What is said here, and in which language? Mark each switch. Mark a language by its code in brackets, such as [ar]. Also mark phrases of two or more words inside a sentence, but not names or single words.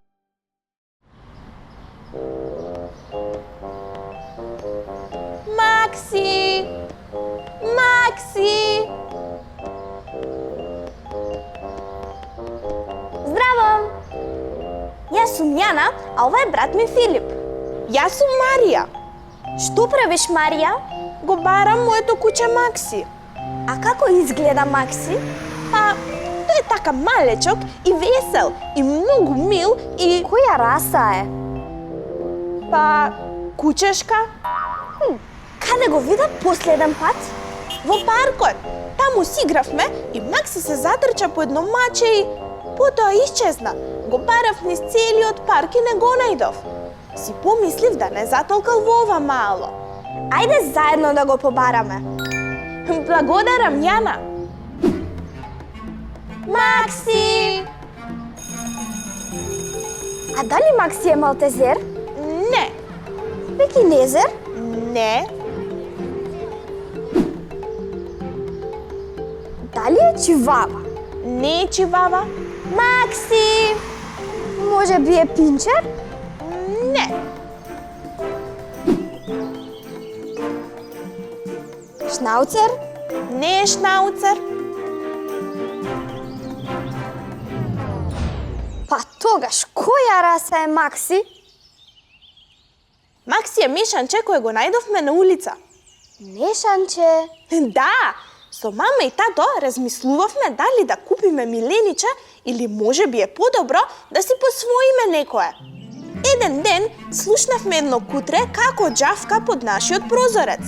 [mk] Maksi! Maksi! Zdravo! Јаз сам Јана, а овај је брат ми Филип. Јас сум Марија. Што правиш, Марија? Го барам моето куче Макси. А како изгледа Макси? Па, тој е така малечок и весел и многу мил и... Која раса је? Па, кучешка? Kada го вида последен пат? Во паркот. Таму си игравме и Макси се затрча по едно маче и потоа исчезна. Го барав низ целиот парк и не го најдов. Си помислив да не затолкал во ова мало. Ајде заедно да го побараме. Благодарам, Јана. Макси! А да ли Макси је малтезер? Не, Pekinezer? не, Да ли је чивава? не е чивава, Maksi! Може би је пинчер? не, Šnaucer? не е шнауцер, Па тогаш, која раса је Макси? Макси е мишанче кој го најдовме на улица. Mešanče. Да, со мама и тато размислувавме дали да купиме милениче или може би е подобро да си посвоиме некое. Еден ден слушнавме едно кутре како џавка под нашиот прозорец.